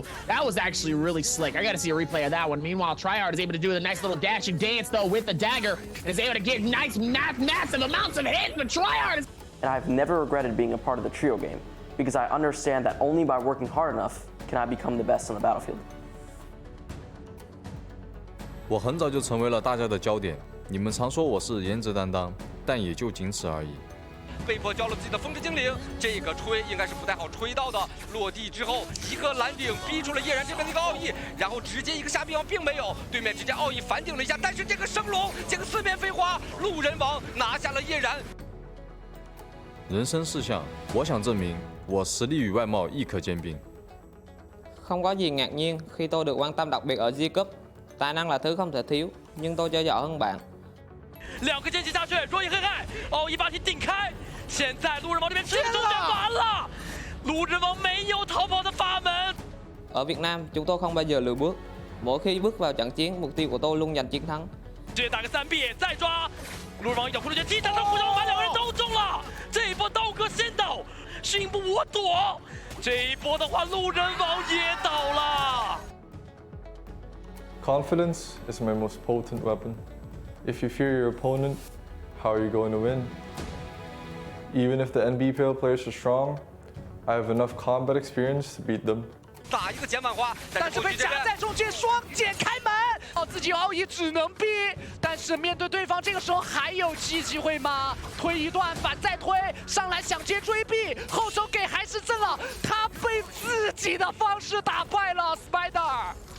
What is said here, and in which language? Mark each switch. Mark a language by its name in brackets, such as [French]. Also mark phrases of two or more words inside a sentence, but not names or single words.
[English] That was actually really slick. I got to see a replay of that one. Meanwhile, Tryhard is able to do the nice little dashing dance, though, with the dagger. And is able to get nice, massive amounts of hits. But Tryhard is... And I've never regretted being a part of the trio game, because I understand that only by working hard enough can I become the best on the battlefield. [Chinese] 我很早就成为了大家的焦点，你们常说我是颜值担当，但也就仅此而已。被迫交了自己的风之精灵，这个吹应该是不太好吹到的。落地之后，一个蓝顶逼出了叶然这边的一个奥义，然后直接一个下臂王并没有，对面直接奥义反顶了一下，但是这个升龙，这个四面飞花，路人王拿下了叶然。人生事项，我想证明我实力与外貌亦可兼并。 [Vietnamese] Không có gì ngạc nhiên khi tôi được quan tâm đặc biệt ở G Cup. Tài năng là thứ không thể thiếu, nhưng tôi chơi giỏi hơn bạn. [Chinese] 2 个剑气下去，若隐黑害，奥义把体顶开。现在路人王这边直接中间完了，路人王没有逃跑的法门。 [Vietnamese] Ở Việt Nam, chúng tôi không bao giờ lùi bước. Mỗi khi bước vào trận chiến, mục tiêu của tôi luôn giành chiến thắng. [Chinese] 直接打个3B，再抓。路人王一脚葫芦拳击，他的护手把2个人都中了。这一波刀哥先倒，迅不我躲。这一波的话，路人王也倒了。 [English] Confidence is my most potent weapon. If you fear your opponent, how are you going to win? Even if the NBPL players are strong, I have enough combat experience to beat them. [Chinese] 打一个减满花，但是被夹在中间，双剑开门，自己奥义只能逼，但是面对对方这个时候还有机会吗？推一段反再推，上来想接追避，后手给还是正了，他被自己的方式打败了 Spider。